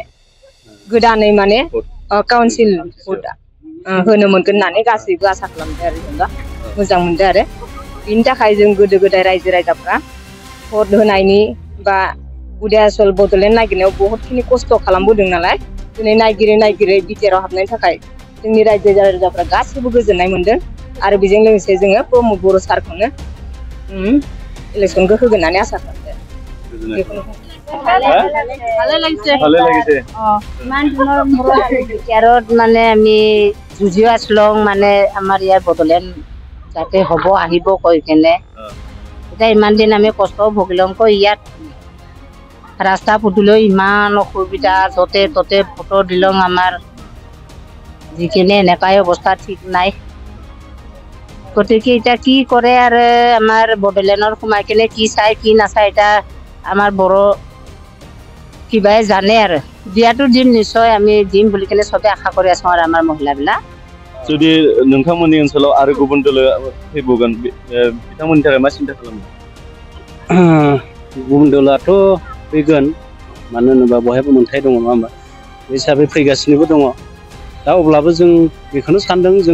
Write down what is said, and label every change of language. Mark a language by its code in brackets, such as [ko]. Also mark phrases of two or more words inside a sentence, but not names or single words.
[brx] गोदानै माने काउन्सिल होनो मोनगोन होननानै गासैबो आसा खालामदों आरो जेनेबा मोजां मोनदों आरो बिनि थाखाय जों गोदो गोदाय रायजो राजाफ्रा भट होनायनि बा उदयाचल बड'लेण्ड नागिरनायाव बहुतखिनि खस्थ' खालामबोदों नालाय दिनै नागिरै बिटिआराव हाबनायनि थाखाय जोंनि रायजो राजाफ्रा गासिबो गोजोननाय मोनदों आरो बेजों लोगोसे जोङो प्रमोद बर' सारखौनो इलेक्सनखौ होगोन होननानै आसा खालामदों [as] बिटिआৰত মানে আমি যুঁজি আছিলোঁ মানে আমাৰ ইয়াৰ বড'লেণ্ড যাতে হ'ব আহিব কৈ কেনে এতিয়া ইমান দিন আমি কষ্ট ভুগিলোঁ কৈ ইয়াত ৰাস্তা পদূলিও ইমান অসুবিধা য'তে ত'তে ফটো দিলোঁ আমাৰ যিখিনি এনেকুৱাই অৱস্থা ঠিক নাই গতিকে এতিয়া কি কৰে আৰু আমাৰ বড'লেণ্ডৰ সোমাই কেনে কি চাই কি নাচায় এতিয়া আমাৰ বড়ো কিবাই জানে আৰু দিয়াটো দিম নিশ্চয় আমি দিম বুলি কেনে চবে আশা কৰি আছোঁ আৰু আমাৰ মহিলাবিলাক [brx] जुदि नोंथांमोननि ओनसोलाव आरो गुबुन दल फैबावगोन बिथांमोननि थाखाय मा सिन्था खालामो गुबुन दलाथ' फैगोन मानो होनोबा बहायबो मोन्थाय दङ नङा होमबा बे हिसाबै फैगासिनोबो दङ दा अब्लाबो जों बेखौनो सानदों जों